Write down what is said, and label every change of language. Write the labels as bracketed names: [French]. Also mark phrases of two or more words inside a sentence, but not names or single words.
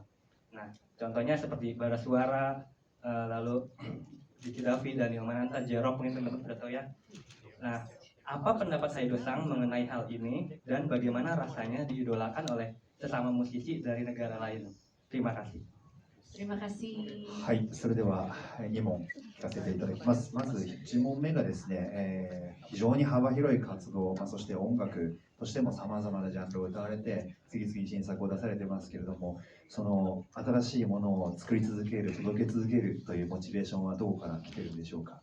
[Indonesian] Nah, contohnya seperti Bara Suara, lalu Diki Davi, Daniel Mananta, J-Rock, mungkin teman-teman sudah tahu ya. Nah, apa pendapat Haido-san mengenai hal ini dan bagaimana rasanya diidolakan oleh sesama musisi dari negara lain? Terima kasih. Terima kasih. [Japanese] はい、それでは2問聞かせていただきます。まず1問目がですね、非常に幅広い活動、そして音楽としてもさまざまなジャンルを歌われて、次々新作を出されてますけれども、その新しいものを作り続ける、届け続けるというモチベーションはどこから来てるんでしょうか。